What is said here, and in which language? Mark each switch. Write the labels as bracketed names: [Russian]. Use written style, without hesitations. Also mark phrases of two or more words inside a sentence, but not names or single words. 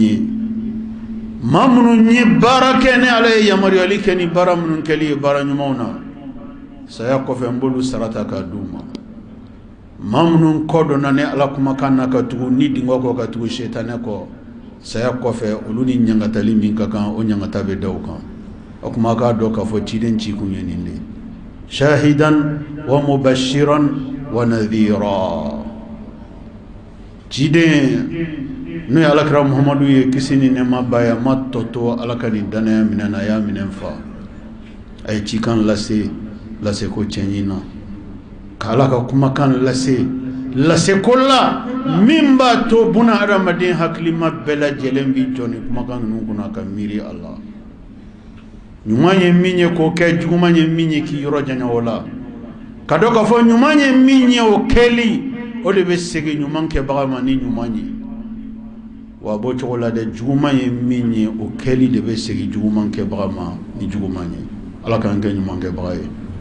[Bambara] ye maa minnu ye baara kɛ ni ala ye yamaruyali kɛ ni baara minnu kɛli ye baara ɲumanw na saya kɔfɛ n b'olu sarata k'a d'u ma maa minnu kɔ dɔnna ni ala kumakan na ka tugu ni dingɔ kɔ ka tugu setanɛ kɔ saya kɔfɛ olu ni ɲangatali min ka kan o ɲangata bɛ da u kan o kuma k'a dɔn k'a fɔ ciden ci kun ye nin de [Arabic] شاهدا ومبشرا ونذيرا [Bambara] ciden n'o ye alakira muhamadu ye kisi ni nɛɛma b'a ye a ma tɔto ala ka nin danaya minɛ na a y'a minɛ fa a ye cikan lase ko cɛɲi na ka ala ka kumakan lase ko la min b'a to buna adamaden hakilima bɛɛ lajɛlen bi jɔ ni kumakan ninnu kunna ka miiri a la ɲuman ye min ye k'o kɛ juguman ye min ye k'i yɔrɔ janya o la ka dɔn k'a fɔ ɲuman ye min ye o kɛli o de bɛ segin ɲuman kɛbaga ma ni ɲuman ye wa a b'o cogo la dɛ juguman ye min ye o kɛli de bɛ segin juguman kɛbaga ma ni juguman ye ala k'an kɛ ɲuman kɛbaga ye